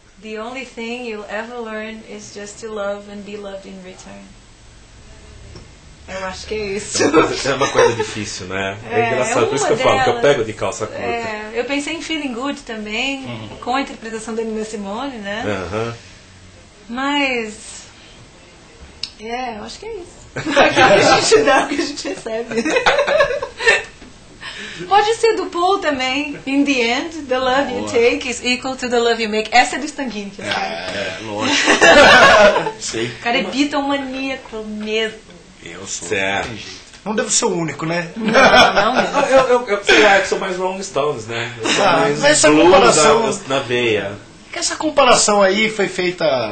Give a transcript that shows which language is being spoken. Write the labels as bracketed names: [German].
[English] The only thing you'll ever learn is just to love and be loved in return. [Portuguese] Eu acho que é isso. É uma coisa difícil, né? É engraçado, por isso que eu falo que eu pego de calça curta. Eu pensei em Feeling Good também, com a interpretação da Nina Simone, né? Mas. Eu acho que é isso. Aquilo que a gente dá, o que a gente recebe. Pode ser do Paul também. [English] In the end, the love you take is equal to the love you make. [Portuguese] Essa é do Stanguini. Lógico. Sei. O cara é Beatle-maníaco mesmo. Eu sou. Certo. Não devo ser o único, né? Não mesmo. Eu sei lá, eu sou mais Rolling Stones, né? Eu sou mais mas essa blues comparação na veia. Que essa comparação aí foi feita.